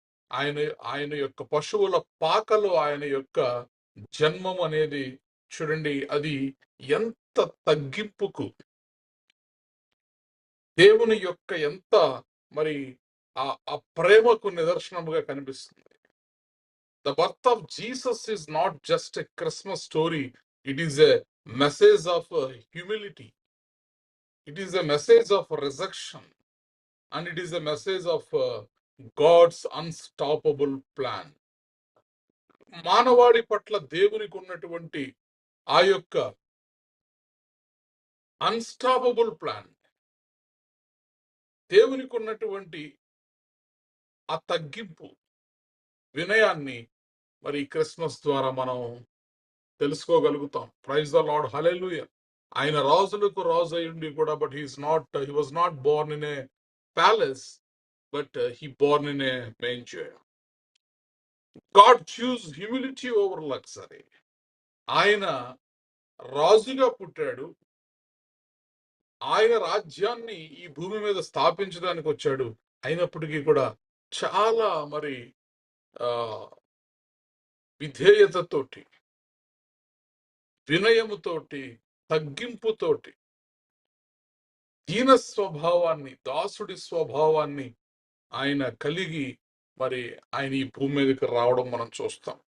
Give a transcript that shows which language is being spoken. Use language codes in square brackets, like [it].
[te] ఆయన యొక్క పశువుల పాకలో ఆయన యొక్క జన్మం అనేది చూడండి, అది ఎంత తగ్గింపుకు, దేవుని యొక్క ఎంత మరి ఆ ప్రేమకు నిదర్శనముగా కనిపిస్తుంది. [en] The birth of Jesus is not just a Christmas story, it is a message of humility. It is a message of resurrection, and it is a message of God's unstoppable plan. [te] మానవాళి పట్ల దేవునికి ఉన్నటువంటి ఆ యొక్క unstoppable plan, దేవునికి ఉన్నటువంటి ఆ తగ్గింపు, వినయాన్ని మరి క్రిస్మస్ ద్వారా మనం తెలుసుకోగలుగుతాం. [en] Praise the lord, hallelujah. [te] ఆయన రాజులకు రాజు అయ్యుండి కూడా [en] he was not born in a palace, but he born in a manger. God chose humility over luxury. [te] ఆయన రాజుగా పుట్టాడు, ఆయన రాజ్యాన్ని ఈ భూమి మీద స్థాపించడానికి వచ్చాడు. అయినప్పటికీ కూడా చాలా మరి విధేయతతోటి, వినయముతోటి, తగ్గింపుతోటి, దీన స్వభావాన్ని, దాసుడి స్వభావాన్ని ఆయన కలిగి మరి ఆయన ఈ భూమి మీదకి రావడం మనం చూస్తాం.